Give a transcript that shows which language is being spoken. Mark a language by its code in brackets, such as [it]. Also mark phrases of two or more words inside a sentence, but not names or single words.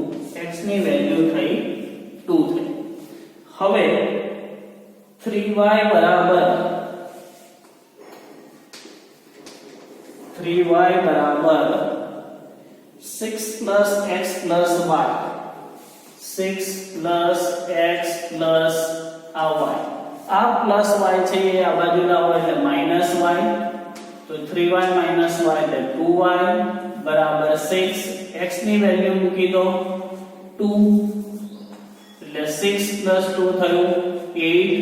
[gu] x ની વેલ્યુ થઈ 2 થઈ. હવે 3y બરાબર 6 plus x plus y. 6 plus x plus y. આ પ્લસ y છે એ આ બાજુ લાવો એટલે માઈનસ y. તો 3y minus y એટલે 2y બરાબર 6. x ની વેલ્યુ મૂકી દો 2 એટલે 6 plus 2 થયું 8.